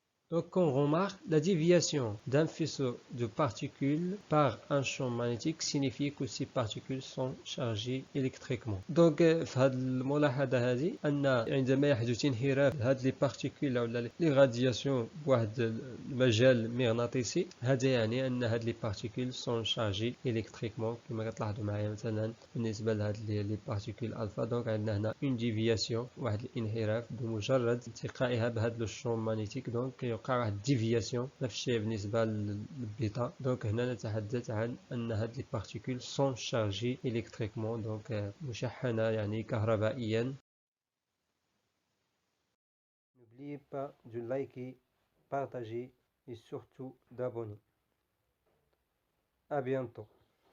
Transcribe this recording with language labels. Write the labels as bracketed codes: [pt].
[fr] Donc on remarque la déviation d'un faisceau de particules par un champ magnétique signifie que ces particules sont chargées électriquement. [ar] Donc في هذه الملاحظة هذه أن عندما يحدث انحراف هذه البارتيكول أو لي رادياسيون بواحد المجال مغناطيسي، هذا يعني أن هذه البارتيكول [fr] sont chargées électriquement [ar] كما كتلاحظوا معايا مثلا بالنسبة لهذه لي بارتيكول ألفا. دونك عندنا هنا [fr] une déviation [ar] واحد الانحراف بمجرد التقائها بهذا الشون مانيتيك، دونك يوقع واحد ديفياسيون. نفس الشيء بالنسبة للبيتا. دونك هنا نتحدث عن أن هاد لي بارتيكول سون شارجي إلكتريكمون، دونك مشحنة يعني كهربائيا. [fr] N'oubliez pas de liker, partager et surtout d'abonner. À bientôt.